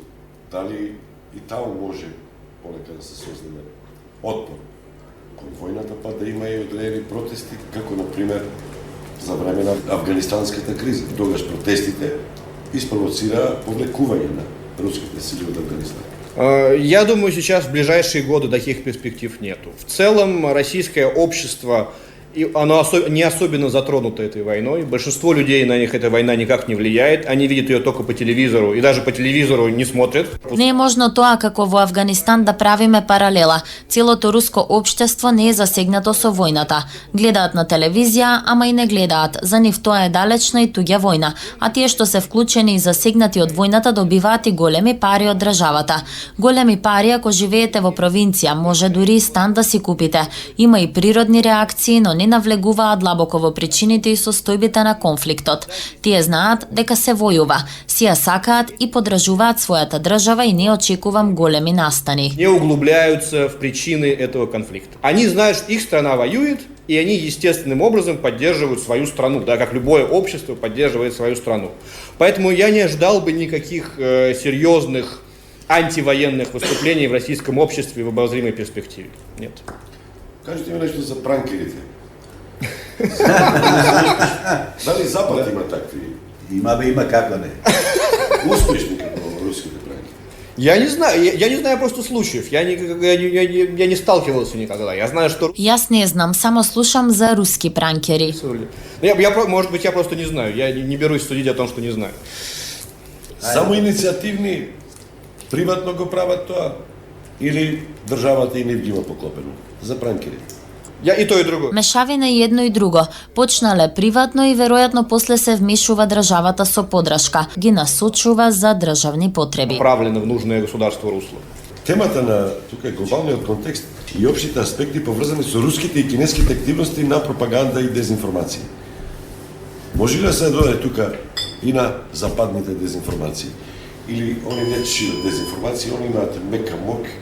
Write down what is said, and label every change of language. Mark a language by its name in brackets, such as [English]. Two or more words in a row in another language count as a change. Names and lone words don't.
[Macedonian] Дали и таму може понекад да се создаде отпор кон војната, па да има и одредени протести, како на пример за време на афганистанската криза. Тогаш протестите испровоцира повлекување на руските сили од Афганистан. [Russian] Я думаю, сейчас в ближайшие годы таких перспектив нету. В целом российское общество, оно не особенно затронуто этой войной. Большинство людей на них эта война никак не влияет. Они видят ее только по телевизору и даже по телевизору не смотрят. [Macedonian] Не е можно тоа како во Афганистан да правиме паралела. Целото руско општество не е засегнато со војната. Гледаат на телевизија, ама и не гледаат. За нив тоа е далечна и туѓа војна. А тие што се вклучени и засегнати од војната добиваат и големи пари од државата. Големи пари ако живеете во провинција, може дури и стан да си купите. Има и природни реакции, но не навлегуваат длабоко во причините и состојбите на конфликтот. Тие знаат дека се војува, си ја сакаат и поддржуваат својата држава и не очекувам големи настани. [Russian] Не углубляются в причины этого конфликта. Они знают, что их страна воюет, и они естественным образом поддерживают свою страну, да, как любое общество поддерживает свою страну. Поэтому я не ожидал бы никаких серьезных антивоенных выступлений в российском обществе в обозримой перспективе. Нет. [Macedonian] Кажете ми нешто за пранкерите. Дали Запад има такви? Има како не. Успешни како руските пранкери? [Russian] Я не знаю просто случаев. Я не сталкивался никогда. Я знаю, что... [Macedonian] Јас не знам, само слушам за руски пранкери. [Russian] Может быть, я просто не знаю. Я не берусь судить о том, что не знаю. [Macedonian] Само инициативни приватно го прават тоа или државата и не ги има поклопено за пранкерите? [Russian] И то и друго. [Macedonian] Мешавина и едно и друго. Почнале приватно и веројатно после се вмешува државата со подршка. Ги насочува за државни потреби. [Russian] Направлено в нужное государство русло. [Macedonian] Темата на тука е глобалниот контекст и општите аспекти поврзани со руските и кинеските активности на пропаганда и дезинформација. Може ли да се дојде тука и на западните дезинформации? Или они не шират дезинформација, они имаат мека мок.